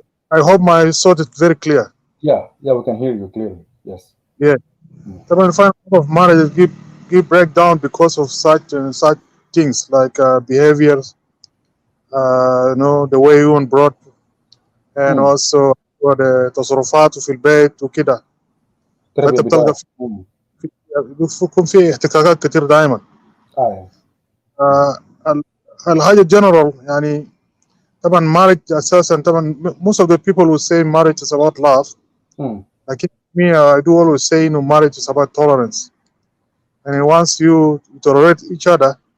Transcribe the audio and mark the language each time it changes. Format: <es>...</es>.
<en>I hope my thought is very clear. Yeah, we can hear you clearly. Yes. Yeah. Mm, So you find a lot of marriages give breakdown because of such things like behaviors, the way women brought, and mm.</en> <ar>also تصرفات في البيت وكده. تربية فانت بتلقى بداية. Mm. بيكون في احتكاكات كتير دائما. آه. آه، الحاجه جنرال طبعا</ar> <en>marriage اساسا طبعا most of the people will say marriage is about love. Mm, لكن me I do always say marriage is about tolerance. And once you tolerate each other,</en>